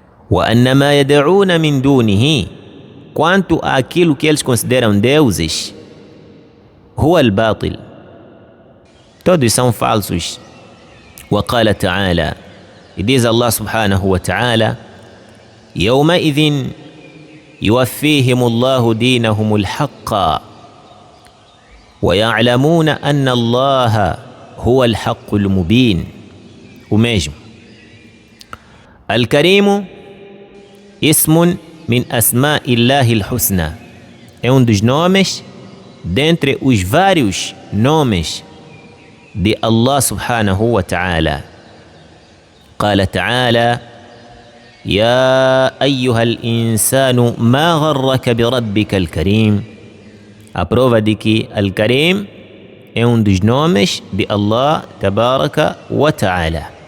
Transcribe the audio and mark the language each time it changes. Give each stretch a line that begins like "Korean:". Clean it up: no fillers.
Arabic: وأن ما يدعون من دونه,
Portuguese: quanto àquilo que eles consideram deuses,
Arabic: هو الباطل,
Portuguese: todos são falsos.
Arabic: وقال تعالى,
Portuguese: e diz Allah subhanahu wa ta'ala:
Arabic: يومئذ يوفيهم الله دينهم الحق ويعلمون أن الله هو الحق المبين.
Portuguese: O mesmo. Al-Karim,
Arabic: ismun min asma'illahi al-husna,
Portuguese: é um dos nomes dentre os vários nomes de Allah subhanahu wa ta'ala.
Arabic: قال تعالى: يا أيها الإنسان ما غرك بربك الكريم.
Portuguese: A prova de que Al-Karim é um dos nomes de Allah tabaraka wa ta'ala.